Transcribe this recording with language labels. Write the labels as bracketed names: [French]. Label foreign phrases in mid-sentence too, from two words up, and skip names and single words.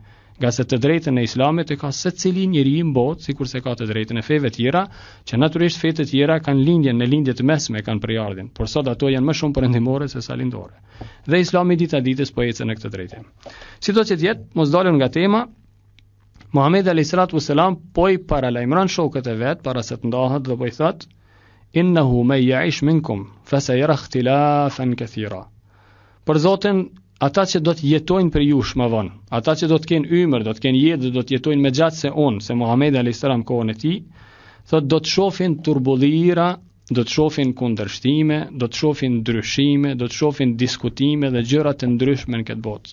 [Albanian] Nga se të drejtën e islamit e ka secili njeri në botë, sikur se ka të drejtën e feve tjera, që natyrisht fetë tjera kanë lindjen në lindje të mesme kanë përjardhin, por sot ato janë më shumë perëndimore se sa lindore. Dhe Islami dita ditës po ecën në këtë drejtim. Sido që të jetë, mos dalën nga tema, Muhamedi [Arabic] عليه الصلاة والسلام [Albanian] po i paralajmëron shokët e vet para se të ndahet dhe po i thotë: [Arabic] "إنه من يعش منكم فسيرى اختلافا كثيرا." [Albanian] Për Zotin, ata që do të jetojnë për jush më vonë, ata që do të kenë ymër, do të kenë jetë dhe do të jetojnë më gjatë se unë, se Muhamedi [Arabic] عليه السلام [Albanian] kohën e tij, thotë do të shohin turbullira, do të shohin kundërshtime, do të shohin ndryshime, do të shohin diskutime dhe gjëra të ndryshme në këtë botë.